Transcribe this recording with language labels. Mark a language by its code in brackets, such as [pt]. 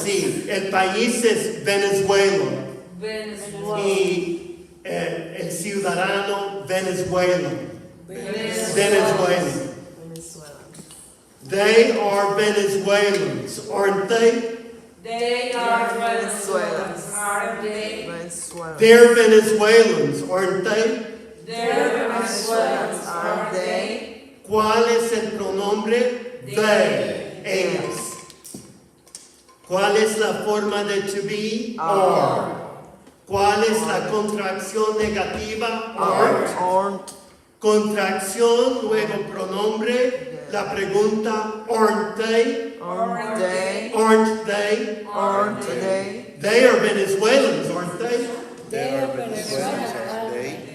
[es] Sí, el país es Venezuela y el ciudadano venezuelano. [en] Venezuelan. Venezuela. They are Venezuelans, aren't they? They are Venezuelans. Are they? Venezuela. They're Venezuelans, aren't they? They're Venezuelans. Are they? [es] ¿Cuál es el pronombre? They. Ellas. ¿Cuál es la forma de to be? Are. ¿Cuál es la contracción negativa? [en] Aren't. Aren't. [es] Contracción, luego pronombre, la pregunta, [en] aren't they? Aren't they? Aren't they? Aren't they? They are Venezuelans, aren't they? They are Venezuelans, are they?